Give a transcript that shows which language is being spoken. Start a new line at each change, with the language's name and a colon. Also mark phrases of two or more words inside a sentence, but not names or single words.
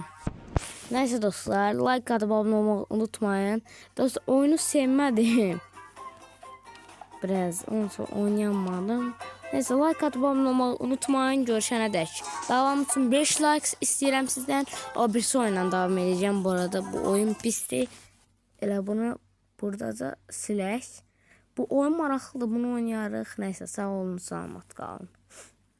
Turkish: Neyse dostlar, like atıp abone olmayı unutmayın. Dostlar oyunu sevmedim. Biraz oynayamadım. Neyse like atıp abone olmayı unutmayın. Görüşene dek. Devam için 5 like istedim sizden. O birisi oyundan devam edeceğim. Bu arada bu oyun pisti.
Azerbaijani: Elə bunu burada da silək. Bu oyun maraqlıdır. Bunu oynayarıq. Neyse sağ olun, salamat qalın.